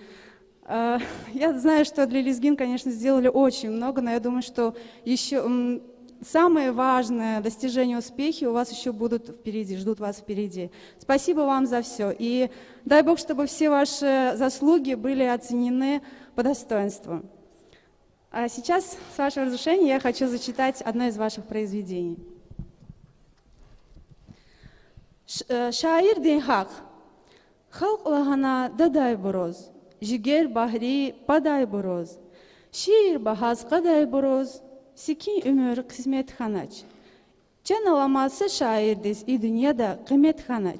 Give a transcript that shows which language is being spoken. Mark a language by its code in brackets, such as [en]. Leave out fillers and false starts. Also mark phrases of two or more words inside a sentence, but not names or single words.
[ru] Я знаю, что для лезгин, конечно, сделали очень много, но я думаю, что еще самые важные достижения, успехи у вас еще будут впереди, ждут вас впереди. Спасибо вам за все. И дай Бог, чтобы все ваши заслуги были оценены по достоинству. А сейчас, с вашего разрешения, я хочу зачитать одно из ваших произведений. [lez] Şair din haq, xalq lahana daday boroz, jiger bahri baday boroz, şiir bahaz qaday boroz, sikin ömür qismet xanaç. Can alaması şairdiz i dünyada qiymet xanaç.